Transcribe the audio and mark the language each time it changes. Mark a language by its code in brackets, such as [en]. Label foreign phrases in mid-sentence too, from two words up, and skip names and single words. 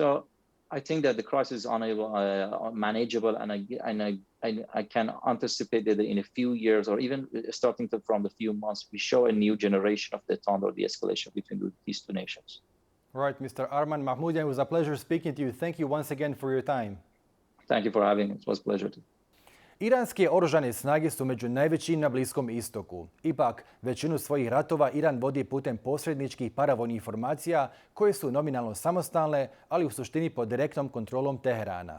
[en] So I think that the crisis is manageable, and I can anticipate that in a few years, or even starting from a few months, we show a new generation of detente or de-escalation between these two nations. Right, Mr. Arman Mahmoudian, it was a pleasure speaking to you. Thank you once again for your time. Thank you for having me. It was a pleasure too. [bs] Iranske oružane snage su među najvećim na Bliskom Istoku. Ipak, većinu svojih ratova Iran vodi putem posredničkih paravojnih formacija koje su nominalno samostalne, ali u suštini pod direktnom kontrolom Teherana.